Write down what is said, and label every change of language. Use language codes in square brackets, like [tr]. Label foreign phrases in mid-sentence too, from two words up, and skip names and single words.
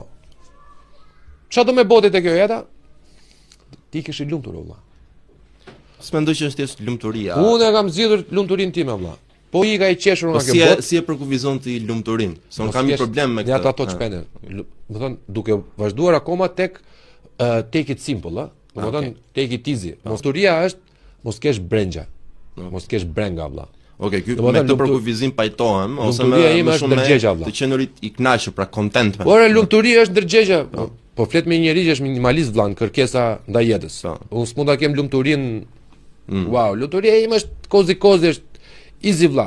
[sq] Çfarë do me botit e kjo jeta? Ti kish i lumtur valla. S'mendoj që është thjesht lumturia. Unë e kam zgjidhur lumturinë time valla. Po i ka i qeshur nga kjo botë. Si e përkufizon ti lumturinë? Se unë kam një problem me këtë. Ja ato çpende. Do thon duke vazhduar akoma tek [en] take it simple, ëh. [sq] Do thon [en] take it easy. [sq] Lumturia është mos kesh brengja. Mos kesh brenga valla. Okej, ky me këtë përkufizim pajtohem ose më shumë të qenurit i kënaqur, pra contentment. Por lumturia është ndërgjegja. Po flet me një njerëz që është minimalist vëlla, kërkesa ndaj jetës. Unë s'mund ta kem lumturinë. Wow, lumturia ime është kozi është easy vëlla.